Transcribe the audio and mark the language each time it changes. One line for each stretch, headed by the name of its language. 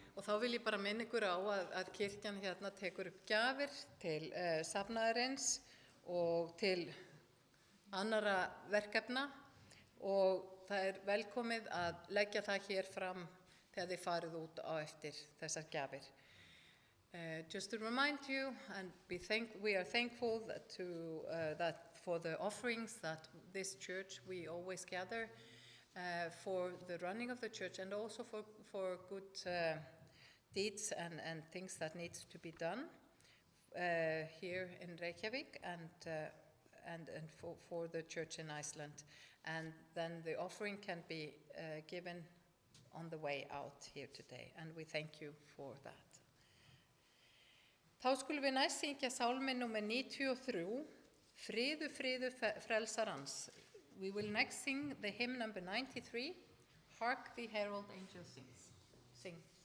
Icelandic: Þá vil ég bara minna ykkur á að kirkjan hérna tekur upp gjafir til safnaðarins og til annara verkefna, og það velkomið að leggja það hér fram þegar þið farið út á eftir þessar gjafir.
English: Just to remind you, and we are thankful that for the offerings that this church we always gather for the running of the church, and also for good deeds and things that needs to be done here in Reykjavik, and and for the church in Iceland. And then the offering can be given on the way out here today, and we thank you for that.
Icelandic: Þá skulum við næst syngja sálminn númer 93, Friður, friður frelsarans.
English: We will next sing the hymn number 93, Hark the Herald Angels Sing.